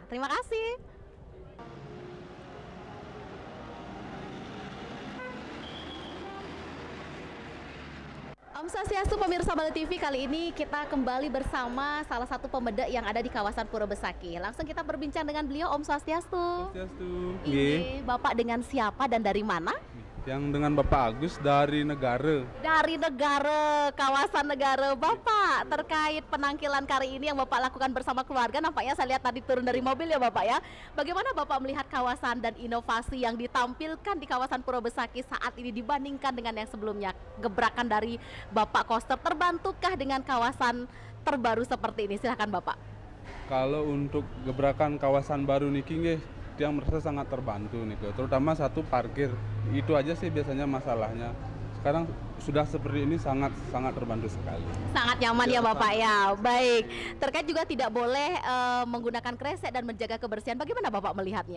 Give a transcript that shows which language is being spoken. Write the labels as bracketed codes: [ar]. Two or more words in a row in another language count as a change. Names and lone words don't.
[id] Terima kasih. Om Swastiastu, pemirsa Bali TV, kali ini kita kembali bersama salah satu pembedak yang ada di kawasan Pura Besakih. Langsung kita berbincang dengan beliau. Om Swastiastu. Swastiastu. Ini Bapak dengan siapa dan dari mana? Yang dengan Bapak Agus dari negara. Dari negara, kawasan negara. Bapak, terkait penangkilan kali ini yang Bapak lakukan bersama keluarga, nampaknya saya lihat tadi turun dari mobil ya Bapak ya. Bagaimana Bapak melihat kawasan dan inovasi yang ditampilkan di kawasan Pura Besakih saat ini dibandingkan dengan yang sebelumnya? Gebrakan dari Bapak Koster, terbantukah dengan kawasan terbaru seperti ini? Silahkan Bapak. Kalau untuk gebrakan kawasan baru [ban] niki nggih, [id] yang merasa sangat terbantu nih, terutama satu parkir. Itu aja sih biasanya masalahnya. Sekarang sudah seperti ini sangat terbantu sekali. Sangat nyaman ya Bapak ya. Baik, terkait juga tidak boleh menggunakan kresek dan menjaga kebersihan. Bagaimana Bapak melihatnya?